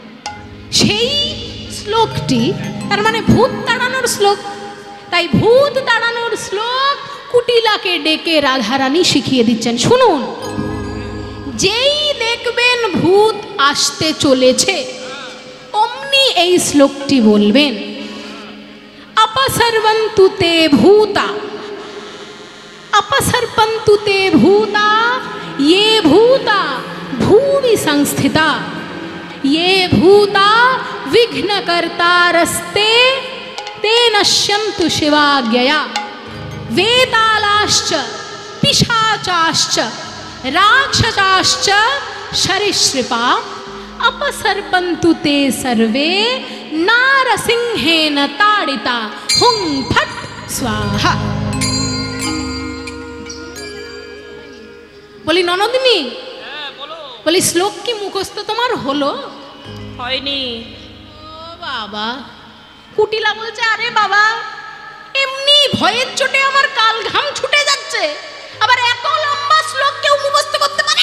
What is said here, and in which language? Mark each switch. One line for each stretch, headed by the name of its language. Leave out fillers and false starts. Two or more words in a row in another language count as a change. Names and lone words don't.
Bangla: সেই শ্লোকটি তার মানে ভূত তাড়ানোর শ্লোক, তাই ভূত তাড়ানোর শ্লোক কুটিলাকে ডেকে রাধারানী শিখিয়ে দিচ্ছেন। শুনুন, যেই দেখবেন ভূত আসতে চলেছে, অমনি এই শ্লোকটি বলবেন,
Sanskrit: अपसर्वन्तु ते भूता, अपसर्पन्तु ते भूता ये भूता भूमि संस्थिता, ये भूता विघ्नकर्तारस्ते ते नश्यन्तु शिवाज्ञया, वेतालाश्च पिशाचाश्च राक्षसाश्च सरीसृपा अपसर्पन्तु ते सर्वे नारसिंहेन ताड़िता हुं फट् स्वाहा।
Bangla: বলি ননদিনী, বলি শ্লোক কি মুখস্থ তোমার হলো? হয়নি। ও বাবা, কুটিলা বলছে আরে বাবা এমনি ভয়ের চোটে আমার কাল ঘাম ছুটে যাচ্ছে, আবার এত লম্বা শ্লোক কেউ মুখস্থ করতে পারে?